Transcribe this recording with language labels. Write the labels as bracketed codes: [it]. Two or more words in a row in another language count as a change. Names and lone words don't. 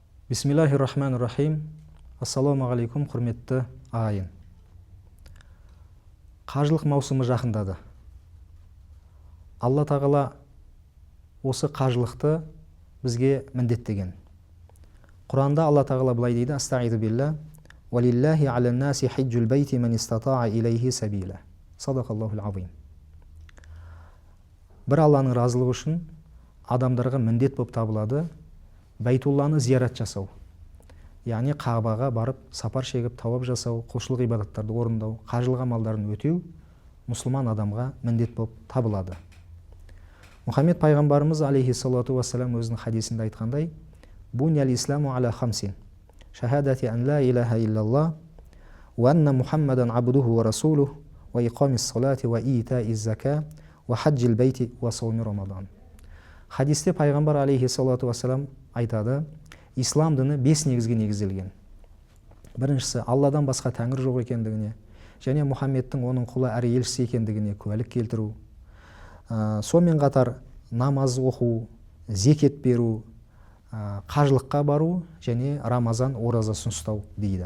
[ar] بسم الله الرحمن الرحيم. السلام عليكم, [kk] құрметті ағайын. Қажылық маусымы жақындады. Алла тағала осы қажылықты бізге міндеттеген. Құранда Алла тағала былай дейді: [ar] أستعيذ بالله, «ولله على الناس حج البيت من استطاع إليه سبيلا». صدق الله العظيم. [kk] Бір Алланың разылығы үшін адамдарға міндет болып табылады Байтулланы зиярат жасау. Яғни Қағбаға барып, сапар шегіп, тауап жасау, құлшылық ибадаттарды орындау, қажылық амалдарын өтеу мұсылман адамға міндет болып табылады. Мұхаммед пайғамбарымыз [ar] عليه الصلاة والسلام [kk] өзінің хадисінде айтқандай: [ar] «بني الإسلام على خمس. شهادة أن لا إله إلا الله وأن محمدا عبده ورسوله وإقام الصلاة وإيتاء الزكاة وحج البيت وصوم رمضان». [kk] Хадисте пайғамбар [ar] عليه الصلاة والسلام [kk] айтады: ислам діні 5 негізге негізделген. Біріншісі, Алладан басқа тәңір жоқ екендігіне, және Мұхаммедтің оның құлы әрі елшісі екендігіне куәлік келтіру. Сонымен қатар намаз оқу, зекет беру, қажылыққа бару және Рамазан оразасын ұстау дейді.